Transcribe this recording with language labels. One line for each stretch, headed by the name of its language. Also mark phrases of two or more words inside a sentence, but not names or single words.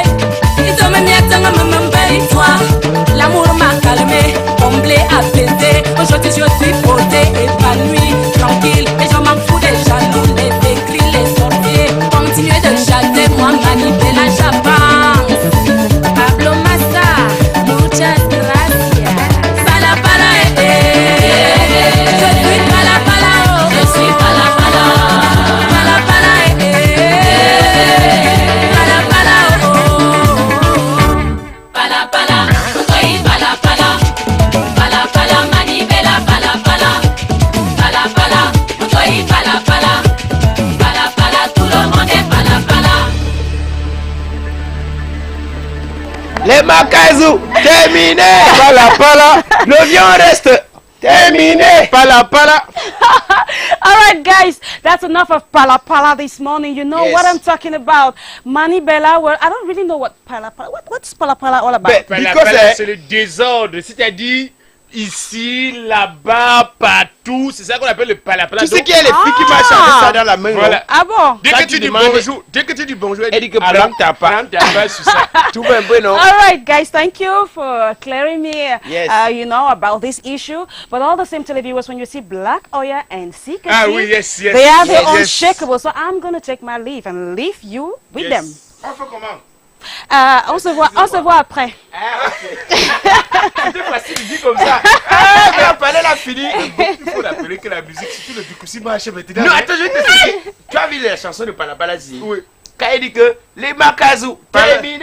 French: Il te met bien dans ma main, toi. L'amour m'a calmé, comblé, apaisé. Aujourd'hui je suis posé, épanoui, tranquille. Et je m'en fous des jaloux, les écrits, les sorciers. Continuez de chasser, moi manipuler la j'avance.
Spanish: Pablo Massa, muchas gracias.
French: Pala pala, je suis pala pala, je suis pala pala. Pala pala, pala pala, pala pala, oui pala pala. Pala pala, manivela pala pala. Pala pala, oui pala pala. Pala pala, tout le monde est pala pala. Les Makazu, terminé. Pala pala, le viand reste. Terminé. Pala pala.
English: All right, guys, that's enough of pala pala this morning. You know what I'm talking about. Mani Bella, well, I don't really know what pala pala. What's pala pala all about?
French: Pala pala, c'est le désordre. C'est-à-dire ici, là-bas, partout. C'est ça qu'on appelle le pala pala. Tu sais qu'il y a les filles qui marchent avec ça dans la main. Voilà. Ah bon? Dès que tu dis bonjour, elle dit que prends ta part. Sur ça. Tout va bien, non?
English: All right, guys, thank you for clearing me, Yes. you know, about this issue. But all the same televiewers, when you see Black Oya and Sikati,
French: Ah oui, yes.
English: they are the yes. unshakable. So I'm going to take my leave and leave you with them.
French: On fait comment? On se voit après. C'était facile de dire comme ça. Ah, mais on parlait la fini. Il faut rappeler que la musique, surtout le Bikoussi marche maintenant. Non, attends, je vais t'expliquer. Tu as vu la chanson de Palapalasi? Oui. Quand il dit que les Makazu, terminé.